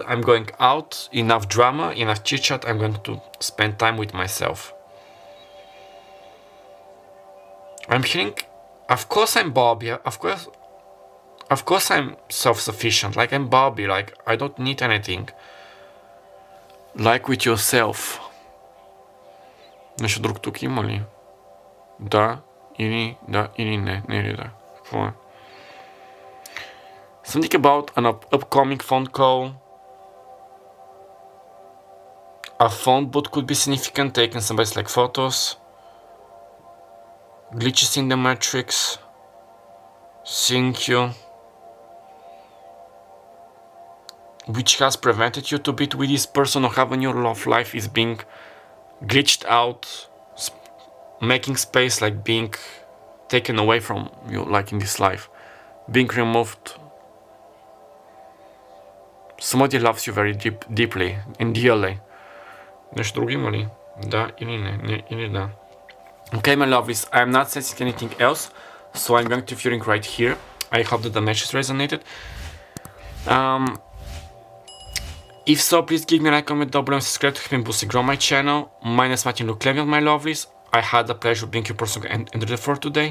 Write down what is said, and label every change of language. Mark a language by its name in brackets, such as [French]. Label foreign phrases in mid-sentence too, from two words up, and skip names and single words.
[English] I'm going out, enough drama, enough chit chat, I'm going to spend time with myself. I'm hearing, of course I'm Bobby, of course I'm self-sufficient, like I'm Bobby, like I don't need anything. Like with yourself. [Bulgarian] Нещо друг тук има ли? Да или не, не или да. Какво е? [English] Something about an upcoming phone call. A phone boot could be significant, taking somebody's like photos. Glitches in the matrix. Seeing you. Which has prevented you to be with this person or having your love life is being glitched out, making space, like being taken away from you, like in this life, being removed. Somebody loves you very deeply and dearly. [Bulgarian] Нещо друго има ли? Да или не? Не или да. [English] Okay, my lovelies, I'm not sensing anything else, so I'm going to viewing right here. I hope that the message resonated. If so, please give me a like, comment down below, and subscribe to help me boost and grow my channel. My name is Martin Luclevian, my lovelies. I had the pleasure of being your person and reader for today.